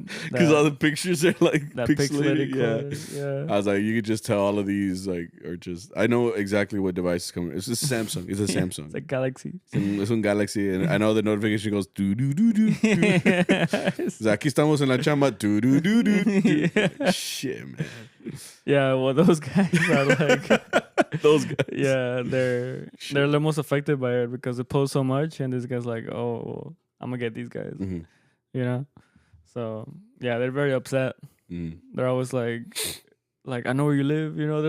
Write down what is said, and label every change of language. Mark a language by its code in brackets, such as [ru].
[en] Because all the pictures are like pixelated. Yeah. I was like, you could just tell all of these like are just. I know exactly what device is coming. It's a Samsung. It's a Samsung. It's a Galaxy. It's un Galaxy, and I know the notification goes do do do do. [es] Aquí estamos en la chamba. [en] Do do do do. Shit, man. Yeah, well, those guys are like those guys. Yeah, they're the most affected by it because they post so much, and this guy's like, oh, well, I'm gonna get these guys, you know. So yeah, they're very upset. They're always like I know where you live, you know.